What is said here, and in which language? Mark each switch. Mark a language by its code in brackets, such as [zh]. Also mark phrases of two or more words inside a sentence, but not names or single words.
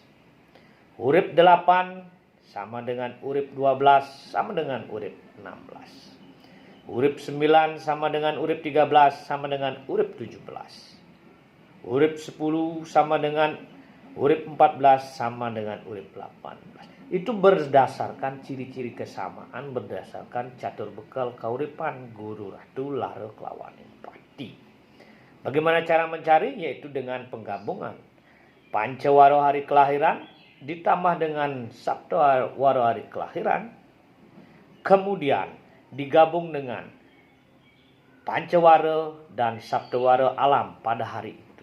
[id] Urip 8 sama dengan urip 12 sama dengan urip 16. Urip 9 sama dengan urip 13 sama dengan urip 17. Urip 10 sama dengan urip 14 sama dengan urip 18. Itu berdasarkan ciri-ciri kesamaan, berdasarkan catur bekal kauripan, guru, ratu, laro, kelawanen pati. Bagaimana cara mencari? Yaitu dengan penggabungan pancawaro hari kelahiran ditambah dengan saptawaro hari kelahiran, kemudian digabung dengan pancawara dan saptawara alam pada hari itu.